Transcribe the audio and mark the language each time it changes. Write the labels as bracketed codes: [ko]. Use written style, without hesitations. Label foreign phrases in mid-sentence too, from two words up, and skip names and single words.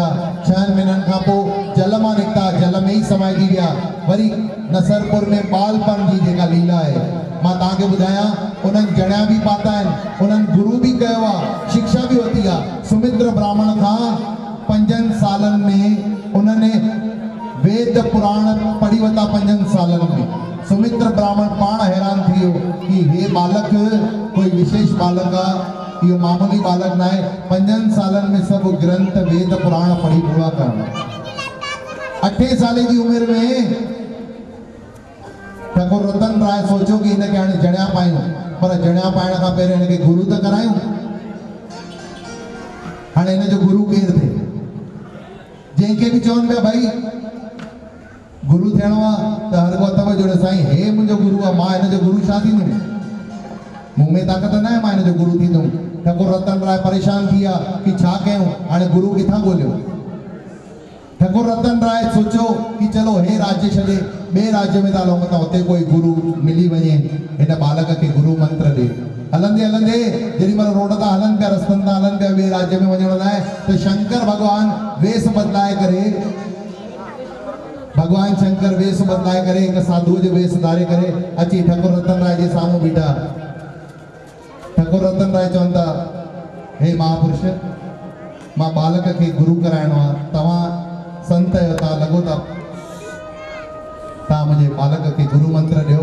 [sd] 6 महीननि खां पोइ जल मां निकिता, जल में ई समाइजी विया। वरी नसरपुर में बालपन जी जेका लीला आहे मां तव्हांखे ॿुधायां, उन्हनि जणिया बि पाता आहिनि, उन्हनि गुरु बि कयो आहे, शिक्षा बि वरिती आहे। सुमित्र ब्राह्मण खां 5 सालनि में उन्हनि वेद पुराण पढ़ी वरिता। 5 सालनि में सुमित्र ब्राह्मण पाण हैरान थी वियो कि हे बालक कोई विशेष बालक आहे, इहो मामूली बालक न आहे। 5 सालनि में सभु ग्रंथ वेद पुराण पढ़ी पूरा करणु। 8 साल जी उमिरि में ठाकुर रतन राय सोचियो कि हिनखे हाणे जणिया पायूं, पर जणिया पाइण खां पहिरियों हिनखे गुरु त करायूं। हाणे हिनजो गुरु केरु थिए? जंहिंखे बि चवनि पिया भाई गुरु थियणो आहे त हर को हथ में जोड़े, साईं हे मुंहिंजो गुरु आहे, मां हिनजो गुरु छा थींदुमि? मूं में ताक़त न आहे, मां हिनजो गुरु थींदुमि। ठाकुर रतन राय परेशान थी विया कि छा कयूं, हाणे गुरु किथां ॻोल्हियो? ठाकुर रतन राय सोचियो कि चलो हे राज्य छॾे ॿिए राज्य में था हलूं, त हुते कोई गुरु मिली वञे, हिन बालक खे गुरु मंत्र ॾे। हलंदे हलंदे जेॾी महिल रोड तां हलनि पिया, रस्तनि तां हलनि पिया ॿिए राज्य में वञण लाइ, त शंकर भॻवान वेश बदिलाए करे, भगवान शंकर वेश बदिलाए करे हिकु साधुअ जो वेश धारे करे अची ठाकुर रतन राय जे साम्हूं बीठा। ठाकुर रतन राय चवनि था, हे महापुरुष, मां बालक खे गुरु कराइणो आहे, तव्हां संत आहियो, तव्हां लॻो था, तव्हां मुंहिंजे बालक खे गुरु मंत्र ॾियो।